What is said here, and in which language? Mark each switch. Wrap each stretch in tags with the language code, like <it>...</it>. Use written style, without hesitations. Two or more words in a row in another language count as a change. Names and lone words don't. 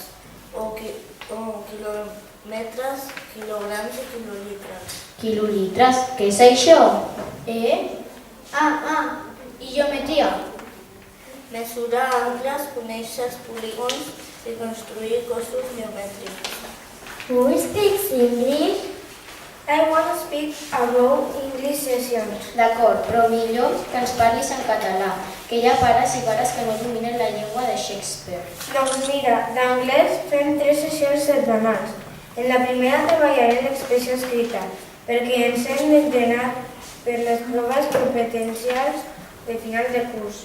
<ca>O quilòmetres, quilograms i quilolitres. Quilolitres, què és això? I geometria. Mesurar angles, conèixer els polígons i construir cossos geomètrics.</ca> <en>Who speaks English? I want to speak about English sessions.</en> <ca>D'acord, però millor que ens parlis en català, que hi ha pares i pares que no dominen la llengua de Shakespeare. Doncs mira, d'anglès fem 3 sessions setmanals. En la primera treballarem l'expressió escrita, perquè ens hem d'entrenar per les proves competencials de final de curs.</ca>